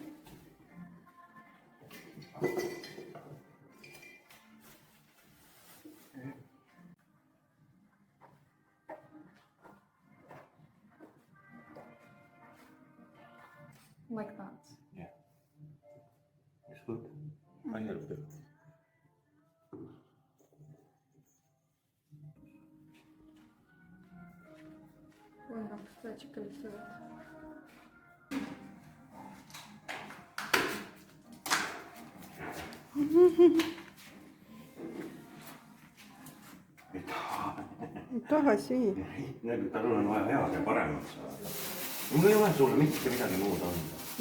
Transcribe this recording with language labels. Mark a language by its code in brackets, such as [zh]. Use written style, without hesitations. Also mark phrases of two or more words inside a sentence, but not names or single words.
[en] Like that. Yeah. It's good. I help you. [ru] Вон там, кстати, колесо. [et] Tagasi. Tal on vaja head ja paremat saada. Mul ei ole sulle mitte midagi muud anda.